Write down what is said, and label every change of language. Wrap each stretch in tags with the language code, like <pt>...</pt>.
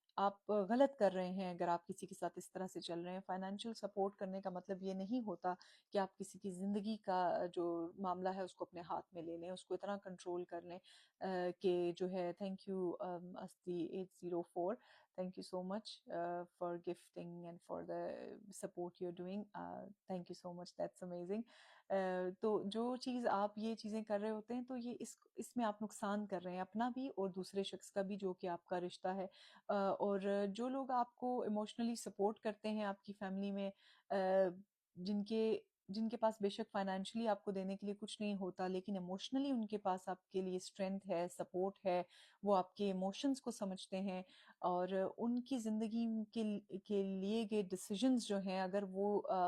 <ur>آپ غلط کر رہے ہیں اگر آپ کسی کے ساتھ اس طرح سے چل رہے ہیں. فائنینشیل سپورٹ کرنے کا مطلب یہ نہیں ہوتا کہ آپ کسی کی زندگی کا جو معاملہ ہے اس کو اپنے ہاتھ میں لے لیں، اس کو اتنا کنٹرول کر لیں کہ جو ہے.</ur> <en>Thank you استی 804، thank you so much for gifting and for the support you're doing. Thank you so much, that's amazing.</en> <ur>تو جو چیز آپ یہ چیزیں کر رہے ہوتے ہیں تو یہ اس میں آپ نقصان کر رہے ہیں اپنا بھی اور دوسرے شخص کا بھی جو کہ آپ کا رشتہ ہے. اور جو لوگ آپ کو ایموشنلی سپورٹ کرتے ہیں آپ کی فیملی میں، جن کے پاس بے شک فائنینشلی آپ کو دینے کے لیے کچھ نہیں ہوتا لیکن ایموشنلی ان کے پاس آپ کے لیے اسٹرینتھ ہے، سپورٹ ہے، وہ آپ کے ایموشنز کو سمجھتے ہیں اور ان کی زندگی کے لیے گئے ڈیسیجنز جو ہیں اگر وہ</ur>